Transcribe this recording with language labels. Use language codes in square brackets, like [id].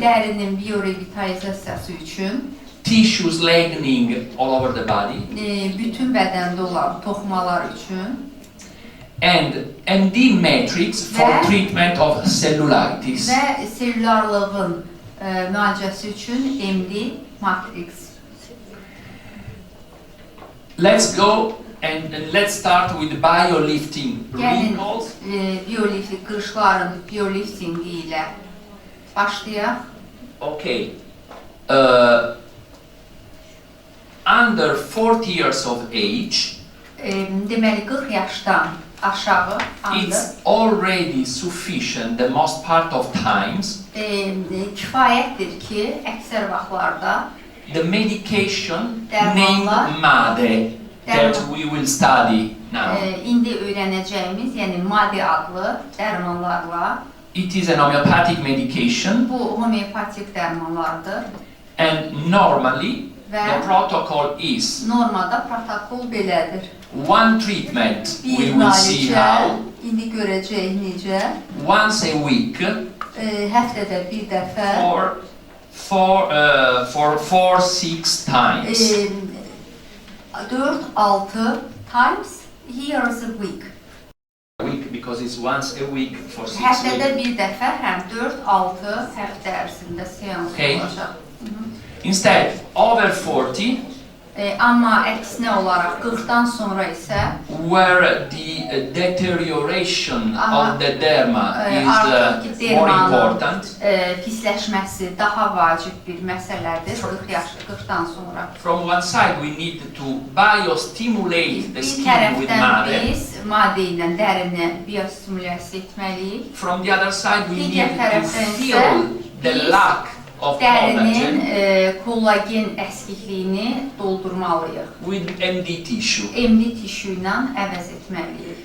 [az] dərinin biorevitalizasiyası üçün, [en] tissues lightening all over the body, [az] bütün bədəndə olan toxumalar üçün [en] and MD matrix for [az] Ve- [en] treatment of cellulitis. [az] və selülarlığın müalicəsi üçün MD matrix. [en] Let's go and let's start with biolifting [az] Gəlin [en] wrinkles. [az] biolifting, qırışların bioliftingi ilə başlayaq. [en] Okay. Under 40 years of age, [az] Deməli 40 yaşdan aşağı [en] it's already sufficient the most part of times [az] kifayətdir ki, əksər vaxtlarda [en] the medication [az] Dərmanlar. [en] named MADE that we will study now. [az] indi öyrənəcəyimiz, yəni MADE adlı dərmanlarla, [en] It is an homeopathic medication [az] bu homeopatik dərmanlardır [en] and normally the [az] və [en] protocol is [az] normada protokol belədir. [en] one treatment, we [az] Bir [en] will see [az] müalicə, [en] how, [az] indi görəcəyik necə, [en] once a week [az] həftədə bir dəfə [en] for 4-6 times. 4-6 times, here's a week. Week because it's once a week for 6 [az] Həftədə [en] weeks. [az] bir dəfə, həm 4-6 həftə ərzində seans [en] Okay. [az] olacaq. [en] Instead, over 40, [az] Amma əksinə olaraq 40-dan sonra isə [en] where the deterioration Aha. of the derma [az] Artıq [en] is [az] ki, [en] more [az] dermanın [en] important. [az] Pisləşməsi daha vacib bir məsələdir 40-dan sonra. [en] From one side, we need to biostimulate the [az] Bir [en] skin with [az] tərəfdən [en] MADE. [az] biz maddə ilə dərini biostimulyasiya etməliyik. [en] From the other side, we [az] Digər [en] need to [az] tərəfdən isə [en] fill the [az] biz [en] lack of [az] Dərinin [en] collagen [az] kollagen əskikliyini doldurmalıyıq. [en] with MD tissue. [az] MD tissue ilə əvəz etməliyik.